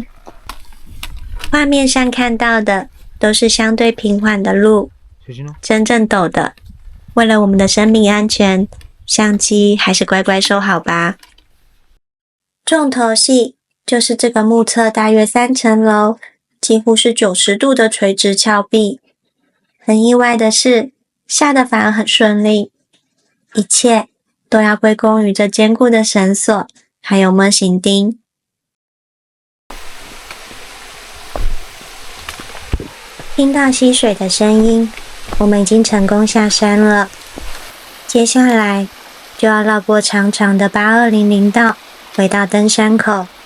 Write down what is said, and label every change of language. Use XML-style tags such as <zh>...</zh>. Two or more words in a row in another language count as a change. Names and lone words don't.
<zh>畫面上看到的都是相對平緩的路，真正陡的，為了我們的生命安全，相機還是乖乖收好吧。重頭戲就是這個目測大約3層樓，幾乎是90度的垂直峭壁。很意外的是，下的反而很順利，一切都要歸功於這堅固的繩索，還有模型釘。聽到溪水的聲音，我們已經成功下山了。接下來就要繞過長長的8200道，回到登山口。</zh>